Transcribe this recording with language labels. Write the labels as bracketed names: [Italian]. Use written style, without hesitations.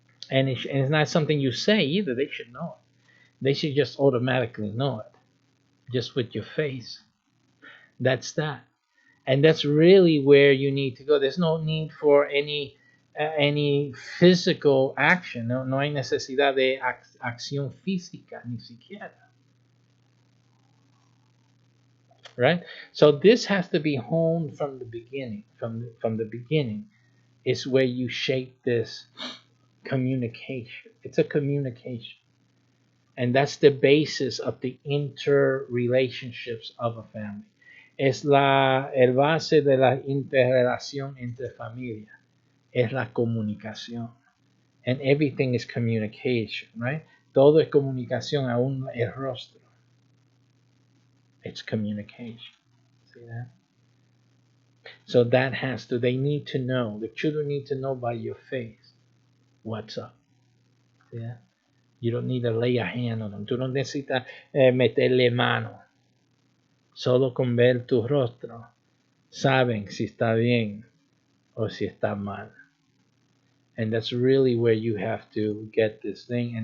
[English] And it's not something you say either. They should know it. They should just automatically know it, just with your face. That's that. And that's really where you need to go. There's no need for any physical action. [Spanish] No hay necesidad de acción física, ni siquiera. [English] Right? So this has to be honed from the beginning. From the beginning is where you shape this communication. It's a communication. And that's the basis of the interrelationships of a family. [Spanish] Es el base de la interrelación entre familia. Es la comunicación. [English] And everything is communication, right? [Spanish] Todo es comunicación, aún el rostro. [English] It's communication. See that? So they need to know, the children need to know by your face what's up. Yeah. You don't need to lay a hand on them. [Spanish] Tú no necesitas meterle mano. Solo con ver tu rostro saben si está bien o si está mal. [English] And that's really where you have to get this thing.